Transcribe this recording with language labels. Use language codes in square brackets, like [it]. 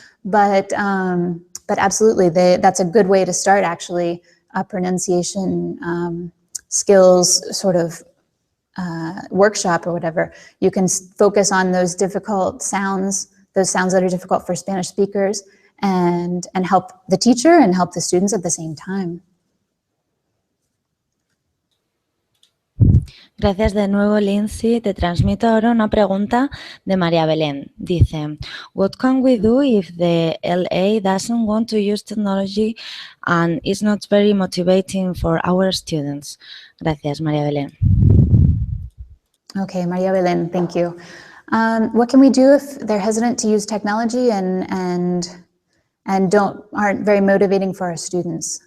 [en] But absolutely, that's a good way to start, actually, a pronunciation skills sort of workshop or whatever. You can focus on those difficult sounds, those sounds that are difficult for Spanish speakers, and help the teacher and help the students at the same time. [es] Gracias de nuevo, Lindsay. Te transmito ahora una pregunta de María Belén. Dice, [en] what can we do if the LA doesn't want to use technology and is not very motivating for our students? [es] Gracias, María Belén. [en] Okay, María Belén, thank you. What can we do if they're hesitant to use technology and aren't very motivating for our students?